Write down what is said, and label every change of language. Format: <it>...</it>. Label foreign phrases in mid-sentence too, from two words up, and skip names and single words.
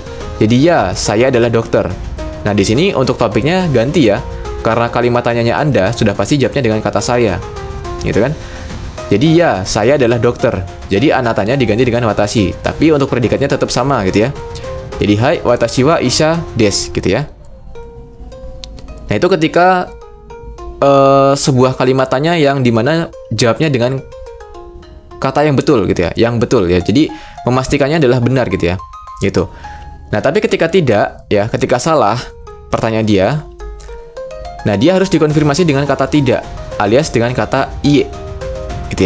<id>Jadi ya, saya adalah dokter. Nah, di sini untuk topiknya ganti ya. Karena kalimat tanyanya Anda sudah pasti jawabnya dengan kata saya. Gitu kan? Jadi ya, saya adalah dokter. Jadi anatanya diganti dengan watashi, tapi untuk predikatnya tetap sama gitu ya.</id> <ja>Jadi はい 私は 医者 です</ja> <id>gitu ya. Nah, itu ketika sebuah kalimat tanya yang dimana jawabnya dengan kata yang betul gitu ya, yang betul ya. Jadi memastikannya adalah benar gitu ya. Gitu. Nah, tapi ketika tidak ya, ketika salah pertanyaan dia, nah dia harus dikonfirmasi dengan kata tidak, alias dengan kata iye gitu ya.</id>